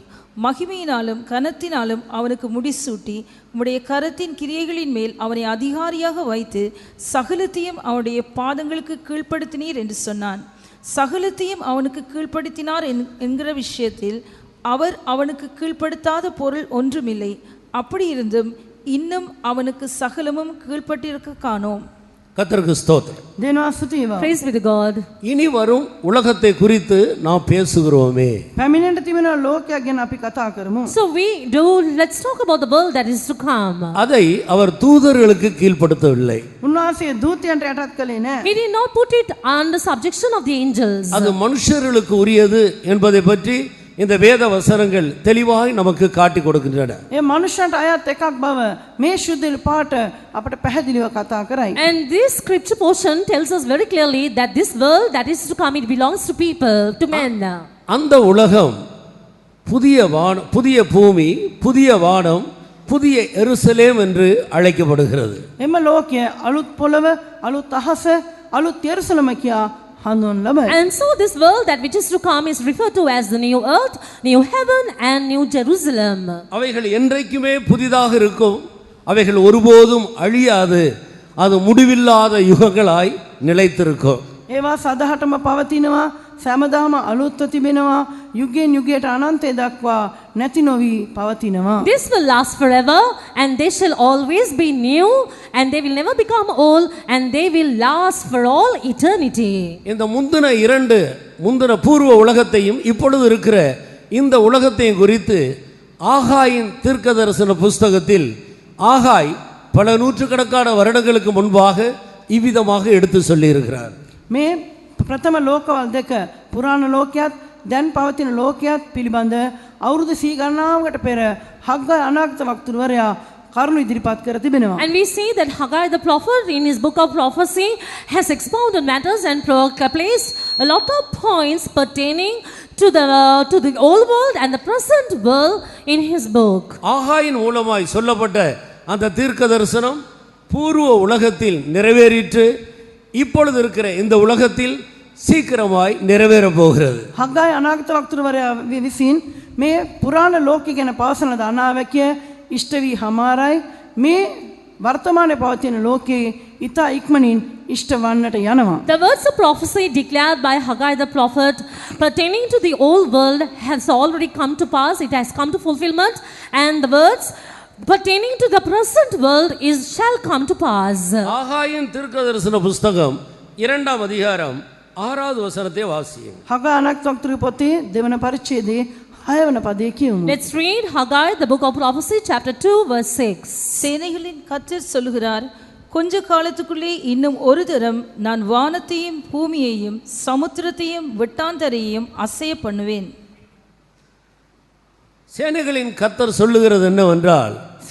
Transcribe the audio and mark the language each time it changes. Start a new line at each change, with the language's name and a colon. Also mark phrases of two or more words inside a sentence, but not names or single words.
Tamil: மகிமையினாலும் கனத்தினாலும் அவனுக்கு முடிசூட்டி உம்முடைய கரத்தின் கிரியைகளின் மேல் அவனை அதிகாரியாக வைத்து சகலத்தையும் அவனுடைய பாதங்களுக்கு கீழ்ப்படுத்தினீர் என்று சொன்னான். சகலத்தையும் அவனுக்கு கீழ்ப்படுத்தினார் என்கிற விஷயத்தில் அவர் அவனுக்கு கீழ்ப்படுத்தாத பொருள் ஒன்றுமில்லை. அப்படி இருந்தும் இன்னும் அவனுக்கு சகலமும் கீழ்ப்பட்டிருக்க காணோம். கர்த்தருக்கு ஸ்தோத்திரம்.
Sinhala: දෙනවා ස්තුතිය.
English: Praise be to God.
Tamil: இனி வரும் உலகத்தை குறித்து நாம் பேசுகிறோமே.
Sinhala: පැමිණෙන්න තිබෙන ලෝකයක් ගැන අපි කතා කරමු.
English: So let's talk about the world that is to come.
Tamil: அதை அவர் தூதர்களுக்கு கீழ்ப்படுத்தவில்லை.
Sinhala: උන්වහන්සේ දූතයන්ට යටත් කළේ නැහැ.
English: He did not put it under subjection of the angels.
Tamil: அது மனுஷர்களுக்கு உரியது என்பதை பற்றி இந்த வேத வசனங்கள் தெளிவாய் நமக்கு காட்டி கொடுக்கின்றன.
Sinhala: ඒ මනුෂ්‍යන්ට අයත් එකක් බව මේ ශුද්ධ පාට අපට පැහැදිලිව කතා කරයි.
English: And this scripture portion tells us very clearly that this world that is to come, it belongs to people, to men.
Tamil: அந்த உலகம் புதிய பூமி, புதிய வானம், புதிய எருசலேம் என்று அழைக்கப்படுகிறது.
Sinhala: එම ලෝකය අලුත් පොළව, අලුත් අහස, අලුත් යෙරුසලම කියා හඳුන්වන ලබයි.
English: And so this world that which is to come is referred to as the new earth, new heaven and new Jerusalem.
Tamil: அவைகள் என்றைக்குமே புதிதாக இருக்கும். அவைகள் ஒருபோதும் அழியாது. அது முடிவில்லாத யுகங்களாய் நிலைத்திருக்கும்.
Sinhala: ඒවා සදහටම පවතිනවා, සෑමදාම අලුත්ව තිබෙනවා, යුගයෙන් යුගයට අනන්තය දක්වා නැති නොවි පවතිනවා.
English: This will last forever, and they shall always be new, and they will never become old, and they will last for all eternity.
Tamil: இந்த முந்தின பூர்வ உலகத்தையும் இப்பொழுது இருக்கிற இந்த உலகத்தையும் குறித்து ஆகாயின் தீர்க்கதரிசன புஸ்தகத்தில் ஆகாய் பல நூற்றுக்கணக்கான வருடங்களுக்கு முன்பாக இவ்விதமாக எடுத்து சொல்லியிருக்கிறார்.
Sinhala: මේ ප්‍රථම ලෝකවල දෙක, පුරාණ ලෝකයත් දැන් පවතින ලෝකයත් පිළිබඳ අවුරුදු 100 ගණනාවකට පෙර හග්ගයි අනාගත වක්තුරුවරයා කරුණු ඉදිරිපත් කර තිබෙනවා.
English: And we see that Haggai the prophet in his book of prophecy has expounded matters and placed a lot of points pertaining to the old world and the present world in his book.
Tamil: ஆகாயின் மூலமாய் சொல்லப்பட்ட அந்த தீர்க்க தரிசனம் பூர்வ உலகத்தில் நிறைவேறிற்று. இப்பொழுது இருக்கிற இந்த உலகத்தில் சீக்கிரமாய் நிறைவேற போகிறது.
Sinhala: හග්ගයි අනාගත වක්තුරුවරයා විසින් මේ පුරාණ ලෝකය ගැන පවසන ද අනාවැකිය ඉෂ්ට වී හමාරයි. මේ වර්තමානයේ පවතින ලෝකයේ ඊතා ඉක්මනින් ඉෂ්ට වන්නට යනවා.
English: The words of prophecy declared by Haggai the prophet pertaining to the old world has already come to pass. It has come to fulfillment, and the words pertaining to the present world shall come to pass.
Tamil: ஆகாயின் தீர்க்கதரிசன புஸ்தகம் 2ஆம் அதிகாரம் 6வது வசனத்தை வாசியுங்கள்.
Sinhala: හග්ගයි අනාගත වක්තුරු පොතේ දෙවන පරිච්ඡේදයේ 6 වන පදයේ කියමු.
English: Let's read Haggai the book of prophecy chapter 2 verse 6.
Tamil: சேனைகளின் கர்த்தர் சொல்லுகிறார், கொஞ்ச காலத்துக்குள்ளே இன்னும் ஒரு தரம் நான் வானத்தையும் பூமியையும் சமுத்திரத்தையும் வெட்டாந்தரையையும் அசைய பண்ணுவேன். சேனைகளின் கர்த்தர் சொல்லுகிறது என்னவென்றால்,